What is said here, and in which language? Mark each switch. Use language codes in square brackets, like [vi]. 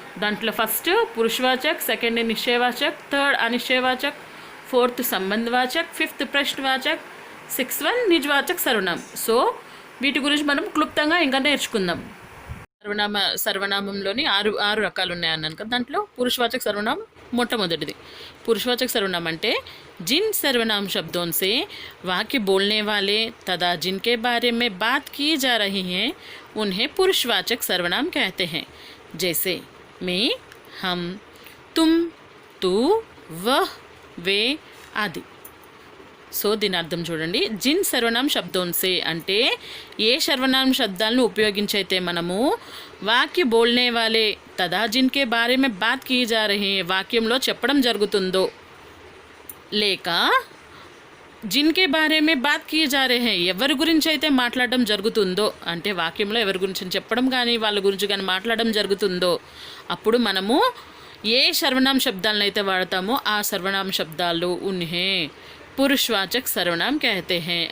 [te] దాంట్లో first పురుషవాచక్, second నిశ్చయవాచక్, third అనిశ్చయవాచక్, fourth సంబంధవాచక్, fifth ప్రశ్నవాచక్, sixth one నిజవాచక సర్వనామం. So వీటి గురించి మనం క్లుప్తంగా ఇంకా నేర్చుకుందాం. సర్వనామంలోని ఆరు రకాలు ఉన్నాయన్నాను కదా. దాంట్లో పురుషవాచక సర్వనామం మొట్టమొదటిది. [hi] पुरुषवाचक सर्वनाम [te] अंटे [hi] जिन सर्वनाम शब्दों से वाक्य बोलने वाले तथा जिनके बारे में बात की जा रही है उन्हें पुरुषवाचक सर्वनाम कहते हैं. जैसे मैं, हम, तुम, तू, वह, वे आदि. [te] సో దీని అర్థం చూడండి. [hi] జిన్ సర్వనామ శబ్దోన్సే [te] అంటే ఏ సర్వనామ శబ్దాలను ఉపయోగించి అయితే మనము [hi] వాక్య బోల్నే వాలే తదా జిన్కే బారే మే బాత్ కీ జా రహీ [te] వాక్యంలో చెప్పడం జరుగుతుందో, లేక [hi] జిన్కే బారే మే బాత్ కీ జా రహే [te] ఎవరి గురించి అయితే మాట్లాడడం జరుగుతుందో, అంటే వాక్యంలో ఎవరి గురించి చెప్పడం కానీ వాళ్ళ గురించి కానీ మాట్లాడడం జరుగుతుందో అప్పుడు మనము ఏ సర్వనామ శబ్దాలను అయితే వాడతామో ఆ సర్వనామ శబ్దాలు [hi] ఉన్హే [te] పురుషవాచక సర్వనామం [hi] कहते हैं.